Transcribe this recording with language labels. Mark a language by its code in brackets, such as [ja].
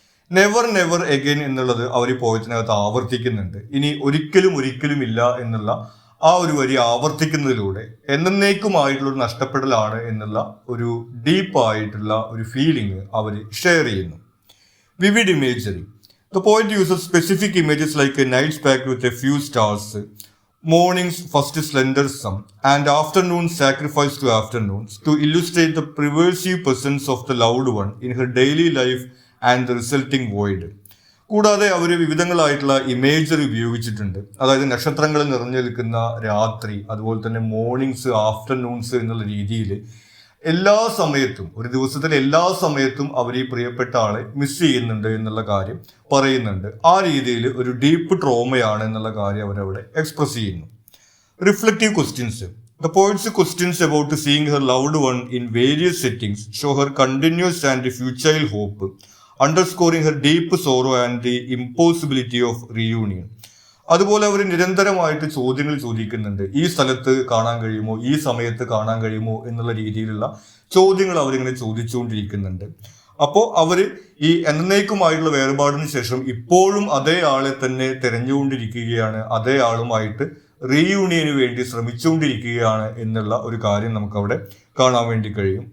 [en] never never again [ml] എന്നുള്ളത് അവർ ഈ പോയറ്റിനകത്ത് ആവർത്തിക്കുന്നുണ്ട്. ഇനി ഒരിക്കലും ഒരിക്കലും ഇല്ല എന്നുള്ള ആ ഒരു വരി ആവർത്തിക്കുന്നതിലൂടെ എന്നേക്കുമായിട്ടുള്ളൊരു നഷ്ടപ്പെടലാണ് എന്നുള്ള ഒരു ഡീപ്പായിട്ടുള്ള ഒരു ഫീലിംഗ് അവർ ഷെയർ ചെയ്യുന്നു. [en] Vivid imagery. The poet uses specific images like a night packed with a few stars, morning's first slender sun, and afternoon's sacrifice to afternoons to illustrate the pervasive presence of the loved one in her daily life and the resulting void. [ml] കൂടാതെ അവർ വിവിധങ്ങളായിട്ടുള്ള imagery ഉപയോഗിച്ചിട്ടുണ്ട്. അതായത് നക്ഷത്രങ്ങൾ നിറഞ്ഞു നിൽക്കുന്ന രാത്രി, അതുപോലെ തന്നെ mornings, afternoons എന്നുള്ള രീതിയിൽ എല്ലാ സമയത്തും, ഒരു ദിവസത്തിലെ എല്ലാ സമയത്തും അവർ ഈ പ്രിയപ്പെട്ട ആളെ മിസ് ചെയ്യുന്നുണ്ട് എന്നുള്ള കാര്യം പറയുന്നുണ്ട്. ആ രീതിയിൽ ഒരു ഡീപ്പ് ട്രോമയാണ് എന്നുള്ള കാര്യം അവരവിടെ എക്സ്പ്രസ് ചെയ്യുന്നു. [en] Reflective questions. The poet's questions about seeing her loved one in various settings show her continuous and futile hope, underscoring her deep sorrow and the impossibility of reunion. [ml] അതുപോലെ അവർ നിരന്തരമായിട്ട് ചോദ്യങ്ങൾ ചോദിക്കുന്നുണ്ട്. ഈ സ്ഥലത്ത് കാണാൻ കഴിയുമോ, ഈ സമയത്ത് കാണാൻ കഴിയുമോ എന്നുള്ള രീതിയിലുള്ള ചോദ്യങ്ങൾ അവരിങ്ങനെ ചോദിച്ചുകൊണ്ടിരിക്കുന്നുണ്ട്. അപ്പോൾ അവർ ഈ എന്നേക്കുമായിട്ടുള്ള വേർപാടിന് ശേഷം ഇപ്പോഴും അതേ ആളെ തന്നെ തിരഞ്ഞുകൊണ്ടിരിക്കുകയാണ്, അതേ ആളുമായിട്ട് റീയൂണിയന് വേണ്ടി ശ്രമിച്ചുകൊണ്ടിരിക്കുകയാണ് എന്നുള്ള ഒരു കാര്യം നമുക്കവിടെ കാണാൻ വേണ്ടി കഴിയും.